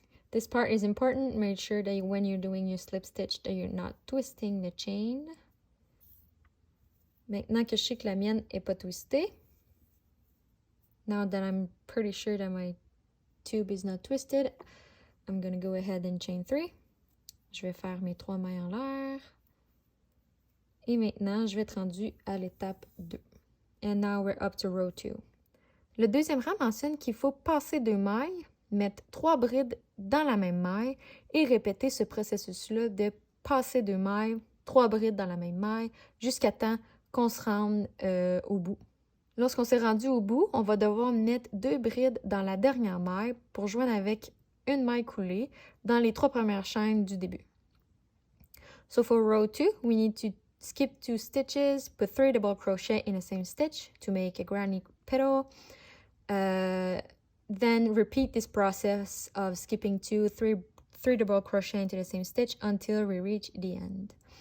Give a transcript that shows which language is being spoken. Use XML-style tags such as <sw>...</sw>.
<en>This part is important. Make sure that when you're doing your slip stitch that you're not twisting the chain.</en> <fr>Maintenant que je sais que la mienne n'est pas twistée,</fr> <en>now that I'm pretty sure that my tube is not twisted, I'm going to go ahead and chain 3.</en> <fr>Je vais faire mes 3 mailles en l'air. Et maintenant, je vais être rendue à l'étape 2.</fr> <en>And now we're up to row 2.</en> <fr>Le deuxième rang mentionne qu'il faut passer 2 mailles, mettre 3 brides dans la même maille et répéter ce processus-là de passer 2 mailles, 3 brides dans la même maille, jusqu'à temps qu'on se rende au bout. Lorsqu'on s'est rendu au bout, on va devoir mettre 2 brides dans la dernière maille pour joindre avec une maille coulée dans les 3 premières chaînes du début.</fr> <en>So for row 2, we need to skip 2 stitches, put 3 double crochet in the same stitch to make a granny petal. Then repeat this process of skipping 3 double crochet into the same stitch until we reach the end.</en>